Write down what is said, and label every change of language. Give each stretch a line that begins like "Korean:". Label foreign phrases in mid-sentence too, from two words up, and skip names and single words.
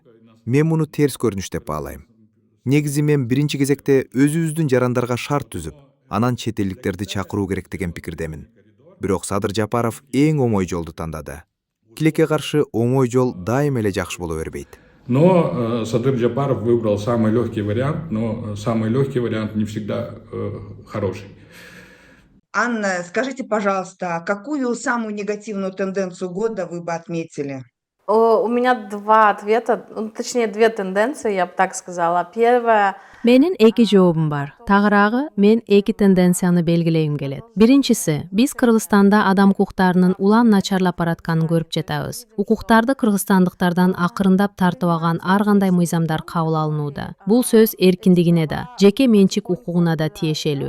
Kyrgyz: Мен муну терс көрүнүш деп баалайм. Негизи мен биринчи кезекте өзүбүздүн жарандарга шарт түзүп, анан чет элдиктерди чакыруу керек деген пикирдемин. бирок Садыр Жапаров эң оңой жолду тандады. Тилекке каршы оңой жол дайым эле жакшы боло бербейт.
Russian: Но Садыр Джапаров выбрал самый легкий вариант, но самый легкий вариант не всегда хороший. Анна, скажите, пожалуйста, какую самую негативную тенденцию года вы бы отметили? У меня два ответа, точнее, две тенденции, я бы так сказала. Первая —
Kyrgyz: Менин эки жообум бар. Тагыраагы мен эки тенденцияны белгилейим келет. Биринчиси, биз Кыргызстанда адам укуктарынын улан начарлап баратканын көрүп жатабыз. Укуктарды кыргызстандыктардан акырындап тартып алган ар кандай мыйзамдар кабыл алынууда. Бул сөз эркиндигине да, жеке менчик укугуна да тиешелүү.